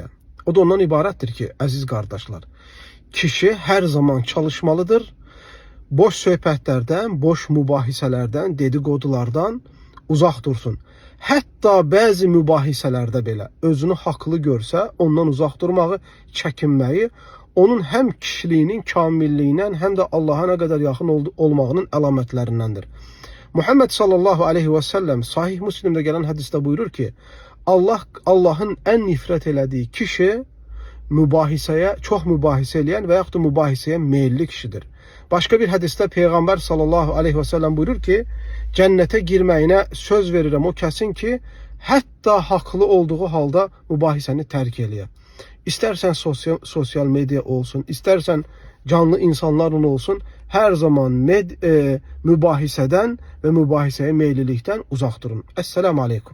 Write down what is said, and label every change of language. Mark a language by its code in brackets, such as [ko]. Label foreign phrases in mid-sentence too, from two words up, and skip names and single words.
[az] O da ondan ibarətdir ki, əziz qardaşlar, kişi hər zaman çalışmalıdır, boş söhbətlərdən, boş mübahisələrdən, dedikodulardan uzaq dursun. Hətta bəzi mübahisələrdə belə özünü haqlı görsə, ondan uzaq durmağı, çəkinməyi, onun həm kişiliyinin kamilliyinə, həm də Allah'a nə qədər yaxın olmağının əlamətlərindəndir. Muhammed [ar] صلى الله عليه وسلم [az] Sahih [tr] Müslim'de gelen hadiste [az] buyurur ki, Allah'ın en nifret elədiyi kişi çok mübahisə eləyən və yaxud da mübahisəyə meyilli kişidir. [tr] Başka bir hadiste [az] Peygamber [ar] صلى الله عليه وسلم [az] buyurur ki, cennete girməyinə söz verirəm o kəsin ki, hətta haqlı olduğu halda mübahisəni tərk eləyə. [tr] İstersen sosyal medya olsun, istersen canlı insanların olsun, her zaman mübahiseden ve mübahiseye meyillilikten uzak durun. [ar] السلام عليكم.